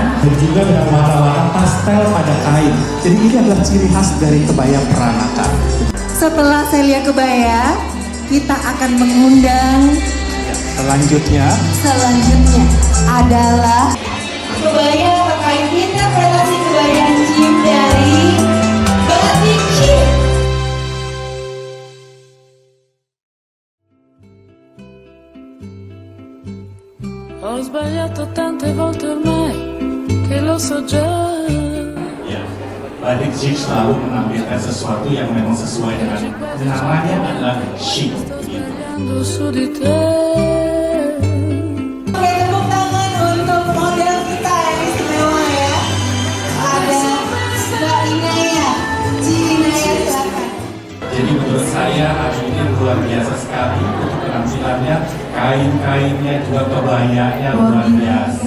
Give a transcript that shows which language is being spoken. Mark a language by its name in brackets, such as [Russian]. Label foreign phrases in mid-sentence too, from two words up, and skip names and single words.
[Indonesian] Dan juga dengan warna-warna pastel pada kain. Jadi ini adalah ciri khas dari kebaya peranakan. Setelah Celia Kebaya, kita akan mengundang Selanjutnya adalah kebaya terkait interpretasi kebaya Jim dari Batik Jim. [Italian] Ho sbagliato tante volte ormai che lo so già. [Indonesian] Ya, Batik Chic selalu menampilkan sesuatu yang memang sesuai dengan namanya adalah chic. Gitu. [Italian] Sbagliando su di te. [Indonesian] Oke, tepuk tangan untuk model kita yang istimewa ya. Ada Mbak Inaya, Inaya silakan. Jadi menurut saya hari ini luar biasa sekali untuk penampilannya, kain-kainnya juga kebayanya luar biasa.